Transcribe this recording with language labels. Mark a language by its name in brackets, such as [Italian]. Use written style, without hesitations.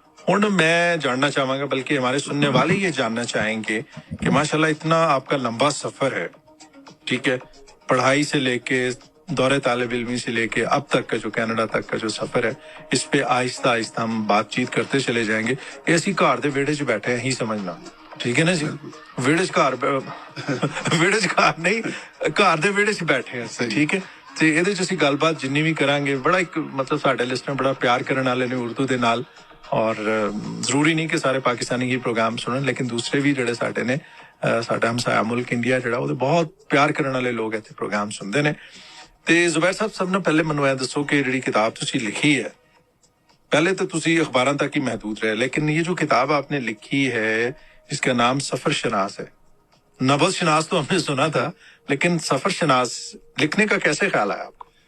[Urdu] ہوں میں جاننا چاہوں گا، بلکہ ہمارے سننے والے یہ جاننا چاہیں گے کہ ماشاءاللہ اتنا آپ کا لمبا سفر ہے، ٹھیک ہے، پڑھائی سے لے کے دور طالب علمی سے لے کے اب تک کا جو کینیڈا تک کا جو سفر ہے، اس پہ آہستہ آہستہ ہم بات چیت کرتے چلے جائیں گے. [Punjabi] ایسی گھر دے ویڑے چ بیٹھے ہیں ہی سمجھنا، ٹھیک ہے نا جی. ویڑے چ گھر ویڑے چ گھر نہیں، گھر دے ویڑے چ بیٹھے ہیں، ٹھیک ہے. تے ਇਹਦੇ ਚ ਅਸੀਂ ਗੱਲਬਾਤ ਜਿੰਨੀ ਵੀ ਕਰਾਂਗੇ ਬੜਾ ਇੱਕ ਮਤਲਬ ਸਾਡੇ ਲਿਸਟਰ ਬੜਾ ਪਿਆਰ ਕਰਨ ਵਾਲੇ ਨੇ ਉਰਦੂ ਦੇ ਨਾਲ. ਔਰ ਜ਼ਰੂਰੀ ਨਹੀਂ ਕਿ ਸਾਰੇ ਪਾਕਿਸਤਾਨੀ ਇਹ ਪ੍ਰੋਗਰਾਮ ਸੁਣਨ, ਲੇਕਿਨ ਦੂਸਰੇ ਵੀ ਜਿਹੜੇ ਸਾਡੇ ਨੇ ਸਾਡਾ ਹਮਸਾਇਆ ਮੁਲਕ ਇੰਡੀਆ ਜਿਹੜਾ ਉਹਦੇ ਬਹੁਤ ਪਿਆਰ ਕਰਨ ਵਾਲੇ ਲੋਕ ਇੱਥੇ ਪ੍ਰੋਗਰਾਮ ਸੁਣਦੇ ਨੇ. ਤੇ ਜ਼ੁਬੈਰ ਸਾਹਿਬ ਸਭ ਤੋਂ ਪਹਿਲੇ ਮੈਨੂੰ ਇਹ ਦੱਸੋ ਕਿ ਜਿਹੜੀ ਕਿਤਾਬ ਤੁਸੀਂ ਲਿਖੀ ਹੈ, پہلے تو تسی اخباراں تک ہی محدود رہے، [Urdu] لیکن یہ جو کتاب آپ نے لکھی ہے اس کا نام سفر شناس ہے. نبض شناس تو ہم نے سنا تھا، لیکن سفر شناس لکھنے کا کیسے خیال آیا آپ کو؟